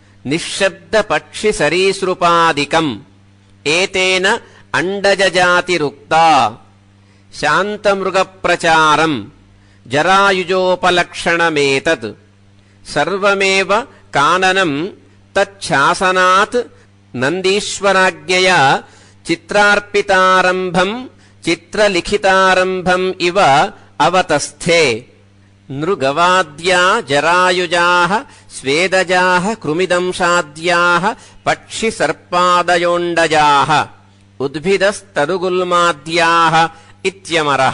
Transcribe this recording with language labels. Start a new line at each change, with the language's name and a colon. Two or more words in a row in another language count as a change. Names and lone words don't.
Sanskrit: निःशब्दपक्षिसरीसृपादिकम् एतेन अण्डजजातिरुक्ता शान्तमृगप्रचारम् जरायुजोपलक्षणमेतत् सर्वमेव काननम् तच्छासनात् नन्दीश्वराज्ञया చిత్రార్పితారంభం చిత్రలిఖితారంభం ఇవ అవతస్థే నృగవాద్యా జరాయుజాః స్వేదజాః కృమిదంశాద్యాః పక్షిసర్పాదయోండజాః ఉద్భిదస్తరుగుల్మాద్యాః ఇత్యమరః.